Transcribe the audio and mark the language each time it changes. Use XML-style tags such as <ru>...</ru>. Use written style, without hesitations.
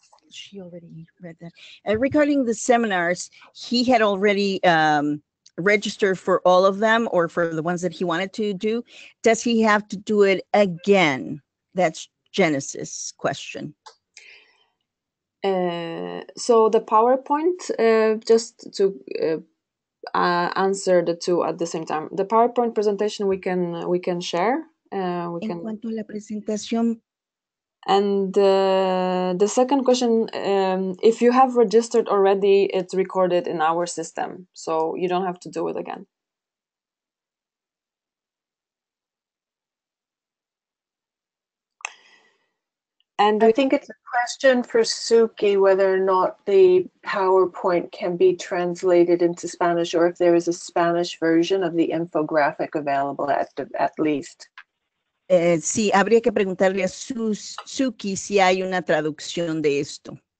<en>She already read that. Regarding the seminars, he had already registered for all of them, or for the ones that he wanted to do. Does he have to do it again? That's Genesis' question. So the PowerPoint, just to answer the two at the same time. The PowerPoint presentation we can share.</en> <es>En cuanto a la presentación.</es> <en>And the second question, if you have registered already, it's recorded in our system, so you don't have to do it again. And I think it's a question for Suki whether or not the PowerPoint can be translated into Spanish, or if there is a Spanish version of the infographic available at least.</en> <es>Sí, habría que preguntarle a Suki si hay una traducción de esto.</es>